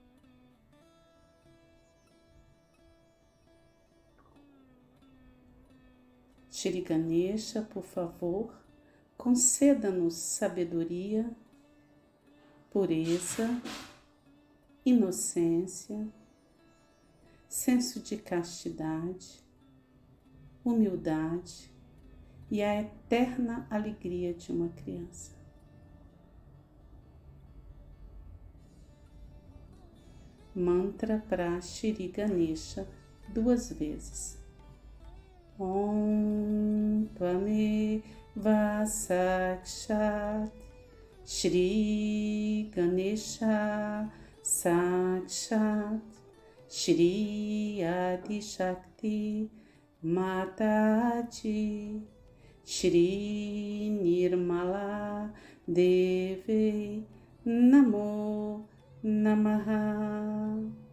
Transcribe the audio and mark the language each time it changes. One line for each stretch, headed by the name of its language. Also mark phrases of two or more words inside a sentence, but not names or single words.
Portuguese: Shri Ganesha, por favor, conceda-nos sabedoria, pureza, inocência, senso de castidade, humildade e a eterna alegria de uma criança. Mantra para Shri Ganesha 2 vezes.
Sanskrit: ॐ त्वमेव साक्षात् श्री गणेश साक्षात् श्री आदि शक्ति माताजी, श्री निर्मला देवी नमो नमः.